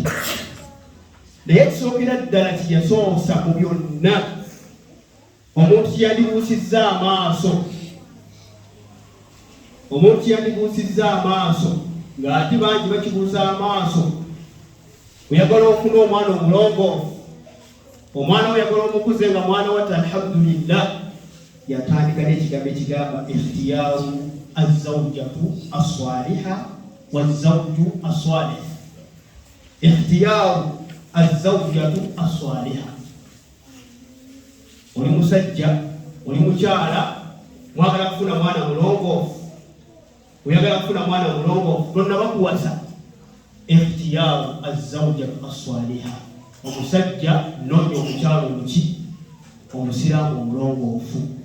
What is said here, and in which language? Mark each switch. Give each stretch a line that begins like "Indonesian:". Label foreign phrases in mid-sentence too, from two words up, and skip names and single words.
Ganda: Naye kisookera ddala kiyasoosa mu byonna, omuntu kyandibuusizza amaaso, omuntu kyandibuusizza amaaso, ng'ate bangi bakibuusa amaaso. Oyagala ofuna omwana omulongoofu, omwana oyagala omukuze nga mwana wata alhamdulillah, yatandika n'ekigambo ekigamba
Arabic: اختيار الزوجة الصالحة والزوج الصالح. اختيار الزوجة الصالحة.
Ganda: Oli musajja, oli mukyala, mwagala kufuna mwana mulongoofu, oyagala kufuna mwana mulongoofu, tonna bakuwasa.
Arabic: اختيار الزوجة الصالحة.
Ganda: Omusajja noonya omukyala omuki, omusiraamu omulongoofu.